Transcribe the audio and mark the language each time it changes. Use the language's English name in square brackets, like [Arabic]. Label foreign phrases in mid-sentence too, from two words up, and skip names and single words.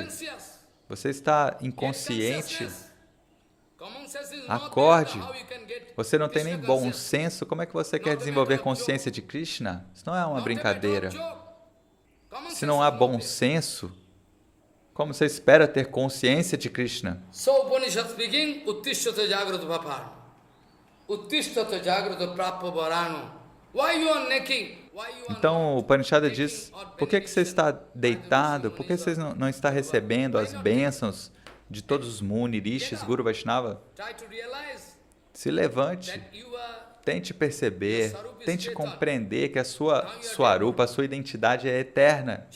[Portuguese] Você está inconsciente. Acorde. Você não tem nem bom senso. Como é que você quer desenvolver consciência de Krishna? Isso não é uma brincadeira. Se não há bom senso, como você espera ter consciência de Krishna? [English] So Upanishad speaking, [Sanskrit] Uttishthata jagrata bhaparano. Uttishthata jagrata prappa varano. [English] Why you are necking? [Portuguese] Então, o Upanishad diz, por que você está deitado? Por que você não está recebendo as bênçãos de todos os Muni, Rishis, Guru Vaishnava? Se levante, tente perceber, tente compreender que a sua Swarupa, a sua identidade é eterna.